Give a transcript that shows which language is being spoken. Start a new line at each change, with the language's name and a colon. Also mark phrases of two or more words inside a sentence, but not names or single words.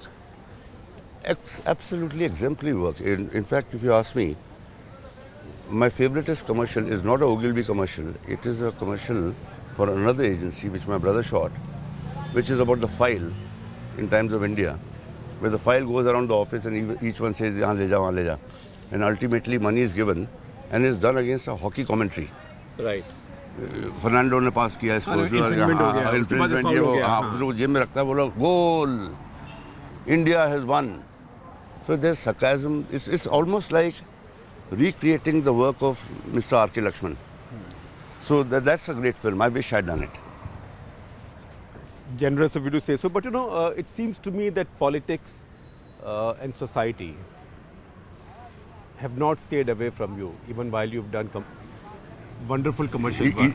English: Absolutely exemplary work. In fact, if you ask me, my favoriteest commercial is not a Ogilvy commercial. It is a commercial for another agency which my brother shot, which is about the file in Times of India, where the file goes around the office and each one says,
Hindi: "Yahan le ja, wahan le ja."
English: And ultimately money is given and is done against a hockey commentary. Right.
Hindi: फर्नांडो ने पास किया इसको, इन्फ्रिंजमेंट ये वो, हाँ, जेब में रखता है, बोला गोल,
English: India has won. So there's sarcasm. It's almost like recreating the work of Mr. R.K. Lakshman. So that's a great film. I wish I'd done it. Generous of you to say so, but it seems to me that politics and society have not stayed away from you, even while you've done wonderful commercial work.